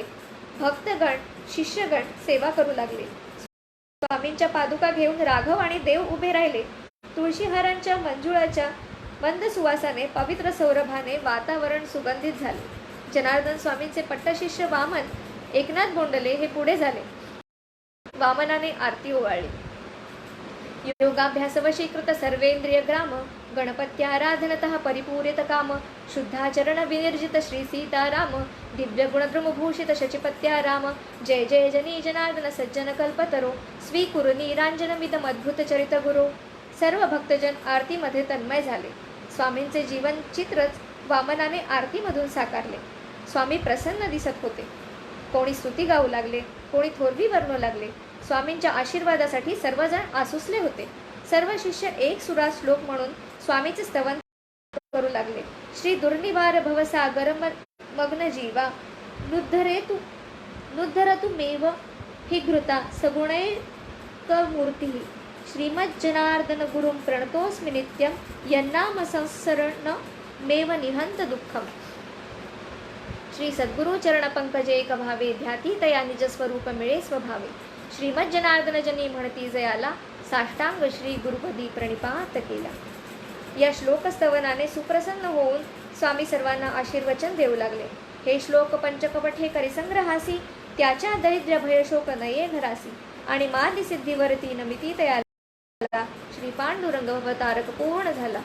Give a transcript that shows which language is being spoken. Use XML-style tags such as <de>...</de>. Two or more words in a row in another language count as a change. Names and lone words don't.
<mr>भक्तगण शिष्यगण सेवा करू लागले. स्वामींच्या पादुका घेऊन राघव आणि देव उभे राहिले. तुळशीहारांच्या मंजुळाच्या मंद सुवासाने पवित्र सौरभाने वातावरण सुगंधित झाले. जनार्दन स्वामींचे पट्टशिष्य वामन एकनाथ बोंडले हे पुढे झाले. वामनाने आरती ओवाळली.</mr> <sa>योगाभ्यासवशीकृत सर्वेंद्रिय ग्राम, गणपत्याराधनतः परिपूरित काम, शुद्धाचरण विनिर्जित श्री सीताराम, दिव्य गुणद्रुमभूषित शचिपत्याराम. जय जय जनी जनार्दन सज्जन कल्पतरो, स्वीकुरु नीरांजनमिदम अद्भुत चरित गुरो.</sa> <mr>सर्व भक्तजन आरतीमध्ये तन्मय झाले. स्वामींचे जीवन चित्रच वामनाने आरतीमधून साकारले. स्वामी प्रसन्न दिसत होते. कोणी स्तुती गाऊ लागले, कोणी थोरवी वर्णू लागले. स्वामींच्या आशीर्वादासाठी सर्वजण आसुसले होते. सर्व शिष्य एक सुरात श्लोक म्हणून स्वामीचे स्तवन करू लागले.</mr> <sa>श्री दुर्निवार भवसागर मग्न जीवा, नुद्धरतु मेव हि घृता सगुणैक मूर्ती. श्रीमज्जनार्दन गुरुं प्रणतोस्मि नित्यं, यन्नाम संसरण मेव निहंत दुःखम.</sa> <mr>श्री सद्गुरु चरण पंकजे एक भावे ध्याती तया निज स्वरूप मिळे स्वभावे श्रीमद जनार्दन जनी म्हणती जयाला साष्टांग श्री गुरुपदी प्रणिपात केला. या श्लोकस्तवनाने सुप्रसन्न होऊन स्वामी सर्वांना आशीर्वचन देऊ लागले. हे श्लोक पंचकपठे करिसंग्रहासी त्याच्या दरिद्र भयशोक नये घरासी आणि मादी सिद्धीवरती नमिती तयाला श्री पांडुरंग अवतारक पूर्ण झाला.</mr>